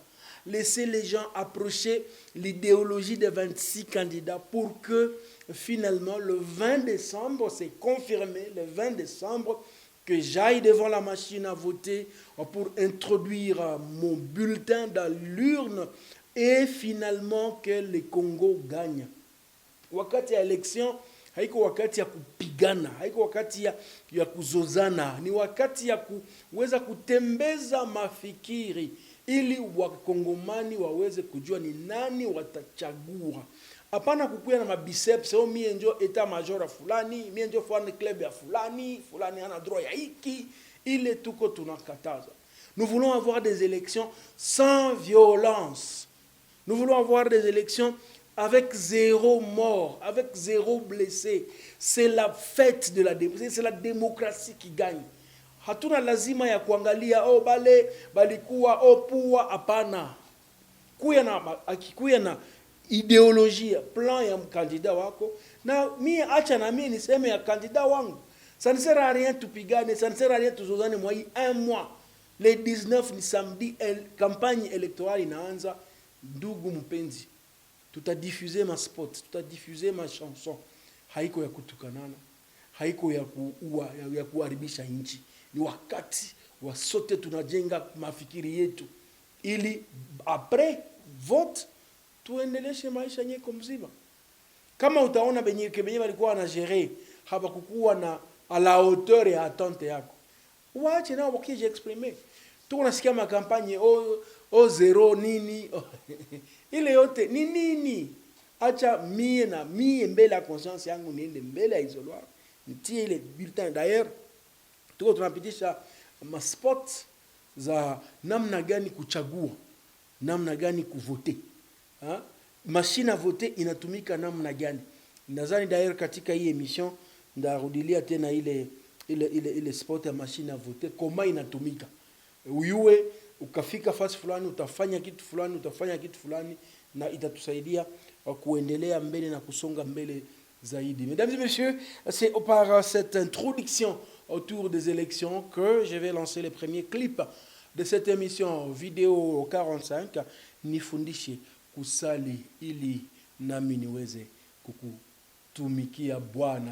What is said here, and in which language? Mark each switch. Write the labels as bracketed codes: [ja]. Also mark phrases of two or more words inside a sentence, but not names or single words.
[fr] Laissez les gens approcher l'idéologie des 26 candidats pour que finalement le 20 décembre, c'est confirmé, le 20 décembre, que j'aille devant la machine à voter pour introduire mon bulletin dans l'urne et finalement que le Congo gagne. [sw] Wakati ya élection, haiko wakati ya kupigana, haiko wakati ya kuzozana, ni wakati ya kuweza kutembeza mafikiri ili wakongomani waweze kujua ni nani watachagua. Hapana kukuya na mabiceps, mie njo eta majora fulani, mie njo fan club ya fulani ana droit ya hiki, ile tuko tunakataza. [fr] Nous voulons avoir des élections sans violence. Nous voulons avoir des élections avec 0 mort, avec 0 blessé. C'est la fête de la démocratie, c'est la démocratie qui gagne. [sw] Hatuna lazima ya kuangalia balikuwa puwa hapana. Kuya na ideolojia, plan ya mkandida wako, na mie acha na mie niseme ya kandida wangu. [fr] Ça ne sert à rien tupigane, ça ne sert à rien [sw] tuzozane mwa hii [fr] 1 mois. [sw] Le 19 ni samedi, [fr] campagne électorale [sw] inaanza. Ndugu mpenzi, tutadiffuser ma spot, tutadiffuser ma chanson. Haiko ya kutukanana, haiko ya kuua, ya kuharibisha nchi. Ni wakati wa sote tunajenga mafikiri yetu ili [fr] après vote [sw] tuendeleshe maisha nyeko mzima. Kama utaona benye walikuwa wanagere hapa kukuwa na [fr] à la hauteur [sw] ya attente yako, waache nao wakije exprimer. Tuko nasikia makampanye zero nini ile yote ni nini? Acha mie mbele ya conscience yangu niende mbele ya isoloir nitie ile bulletin. D'ailleurs tuko tunapitisha maspot za namna gani kuchagua, namna gani kuvote, [fr] machine à voter [sw] inatumika namna gani. Nadhani d'ailleurs katika hii emission ndarudilia tena ile spot ya [fr] machine à voter [sw] koma inatumika. Uyue ukafika fasi fulani utafanya kitu fulani na itatusaidia kuendelea mbele na kusonga mbele zaidi. [fr] Mesdames et messieurs, c'est par cette introduction autour des élections que je vais lancer les premiers clips de cette émission vidéo 45 [sw] Nifundishe kusali ili nami niweze kukutumikia Bwana.